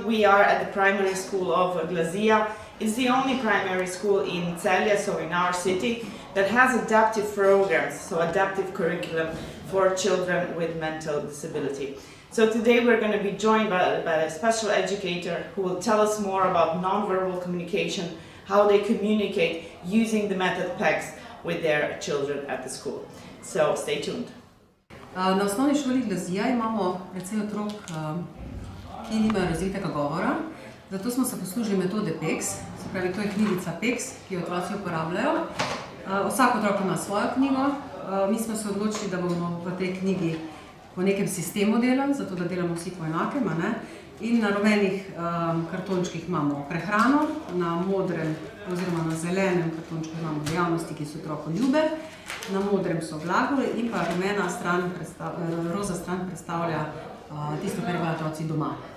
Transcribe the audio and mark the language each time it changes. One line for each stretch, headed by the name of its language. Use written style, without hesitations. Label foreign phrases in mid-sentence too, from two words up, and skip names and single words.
English: We are at the primary school of Glazia. It's the only primary school in Celje, so in our city, that has adaptive programs, so adaptive curriculum for children with mental disability. So today we're going to be joined by a special educator who will tell us more about non-verbal communication, how they communicate using the method PECS with their children at the school. So stay tuned.
Slovenian: Na osnovni šoli Glazia imamo precej otrok, ki nimajo razvitega govora, zato smo se poslužili metode PECS, se pravi, to je knjigica PECS, ki jo otroci uporabljajo. Vsak otrok ima svojo knjigo, mi smo se odločili, da bomo v tej knjigi po nekem sistemu delali, zato da delamo vsi po enakem, in na rumenih kartončkih imamo prehrano, na modrem oziroma na zelenem kartončku imamo dejavnosti, ki so otroku ljube, na modrem so glagoli in pa rumena stran, roza stran predstavlja tisto, kar imajo otroci doma.